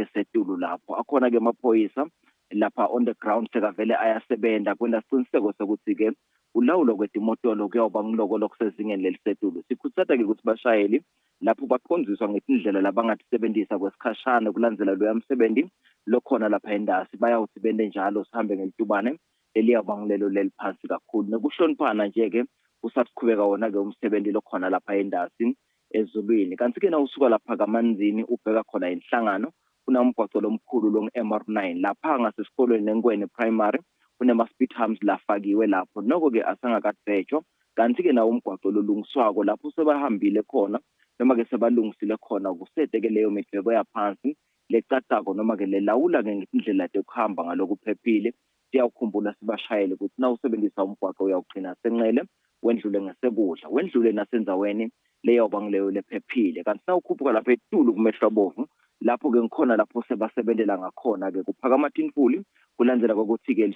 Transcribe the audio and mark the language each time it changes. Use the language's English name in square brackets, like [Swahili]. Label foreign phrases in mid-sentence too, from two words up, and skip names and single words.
[Swati] setulu lapho akhona ke amaphoyisa lapha [English] on the ground [Swati] sekavele ayasebenza kwenda siqiniseko sokuthi ke ulawulo kwemotolo kuyawuba ngiloko lokusezingeni lelisetulu sikhuthaza ke ukuthi bashayeli lapho baqondziswa ngetindlela labangatisebenzisa kwesikhashana kulandzela lo yamsebenzi lokhona lapha endasi bayawuthi bende njalo sihambe ngelitubane eliyabangilelo leliphansi kakhulu nekuhloniphana nje ke usasiqhubeka wona ke umsebenzi lokhona lapha endasi ezulwini kanti ke na usuka lapha kaManzini ubheka khona inhlangano kunamgwaqo lomkhulu long MR9 lapha ngasesikolweni neNgwene primary kunema [English] speed humps [Swati] lafakiwe lapho noko ke asangakadvetshwa kanti ke na umgwaqo lolungiswako lapho sebahambile khona noma ke sebalungisile khona kusete ke leyo midleko yaphansi lecatako noma ke lelawula ke ngendlela yokuhamba ngalokuphephile siyawukhumbula sibashayele ukuthi na usebenzisa umgwaqo uyawugcina senqele wendlule ngesekudla wendlule nasenzaweni leyo bangileyo lephephile kanti na ukhuphuka lapha etulu kumehlo bovu lapho ke ngikhona lapho sebasebenzela ngakhona ke kuphakama tinfuli kulandzela ukuthi ke